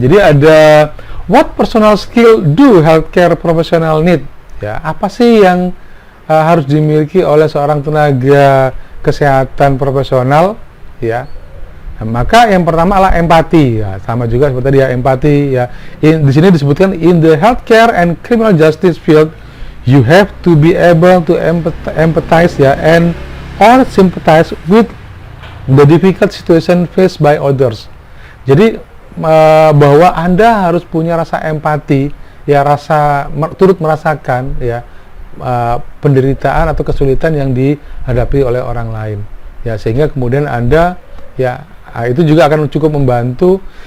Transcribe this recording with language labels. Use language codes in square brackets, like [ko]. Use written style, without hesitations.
[id] Jadi ada [en] what personal skill do healthcare professional need [id] ya, apa sih yang harus dimiliki oleh seorang tenaga kesehatan profesional ya. Nah, maka yang pertama adalah empati ya, sama juga seperti tadi ya, empati ya. Di sini disebutkan [en] in the healthcare and criminal justice field you have to be able to empathize ya and or sympathize with the difficult situation faced by others. [id] Jadi bahwa Anda harus punya rasa empati ya, turut merasakan ya penderitaan atau kesulitan yang dihadapi oleh orang lain ya, sehingga kemudian Anda ya itu juga akan cukup membantu.